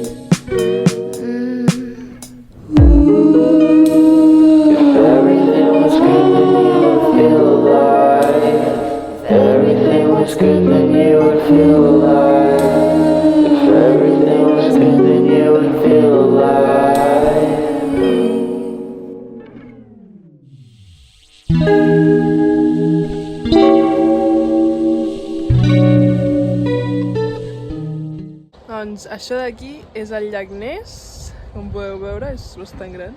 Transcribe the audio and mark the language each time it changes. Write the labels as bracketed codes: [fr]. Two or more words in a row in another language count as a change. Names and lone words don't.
[en] Was good, then you would feel alive. If everything was good, then you would feel alive. [ca] Doncs això d'aquí és el llac Ness, com podeu veure, és bastant gran.